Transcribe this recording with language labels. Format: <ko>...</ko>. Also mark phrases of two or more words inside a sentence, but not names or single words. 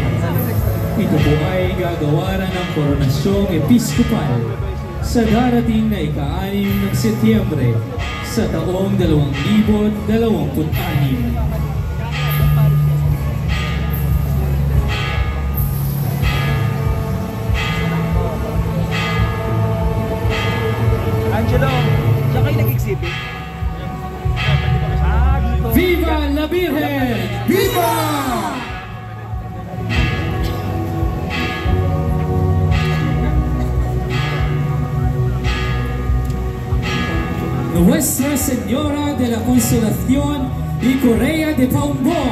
<tl>Ito po ay gagawaran ng Koronasyong Episkopal sa darating na ika-6 ng Setyembre sa taong 2026. Angelo, siya kayo nag-exhibit? Dito.</tl> <es>Viva la Virgen! Viva!</es> <tl>Nuestra Señora de la Consolación y Correa de Paumbong,</tl>